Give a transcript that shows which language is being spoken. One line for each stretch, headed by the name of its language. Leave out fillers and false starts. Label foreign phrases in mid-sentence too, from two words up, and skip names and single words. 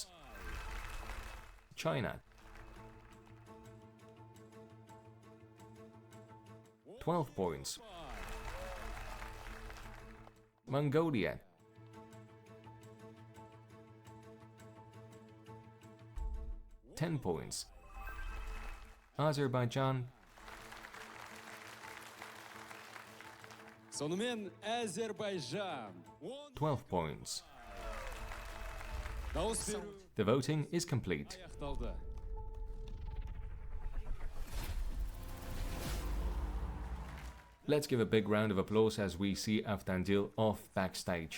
English: China, 12 points. Mongolia, 10 points. Azerbaijan,
Kazakh: Сонымен Azerbaycan
English: 12 points.
Kazakh: Дауыс беру
English: The voting is complete.
Kazakh: аяқталды.
English: Let's give a big round of applause as we see Avtandil off backstage.